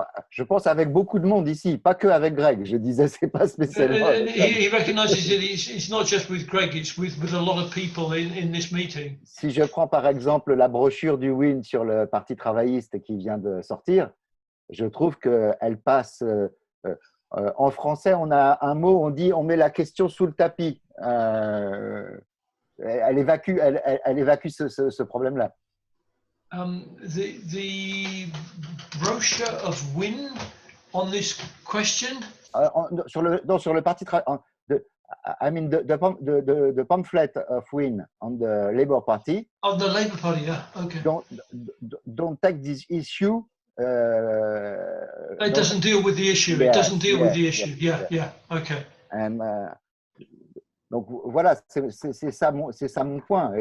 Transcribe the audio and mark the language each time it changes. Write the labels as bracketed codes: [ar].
[fr] Je pense avec beaucoup de monde ici, pas que avec Greg. Je disais, c'est pas spécialement. [en] He recognizes that it's not just with Greg, it's with a lot of people in this meeting. [fr] Si je prends par exemple la brochure du WIN sur le Parti travailliste qui vient de sortir, je trouve qu'elle passe. En français, on a un mot, on dit on met la question sous le tapis. Elle évacue ce problème-là. [en] The brochure of WIN on this question? [fr] Sur le parti [en] I mean the pamphlet of WIN on the Labour Party. On the Labour Party, yeah, okay. Don't take this issue. It doesn't deal with the issue. It doesn't deal with the issue. Yeah, okay. [fr] And, donc voilà, c'est ça mon point.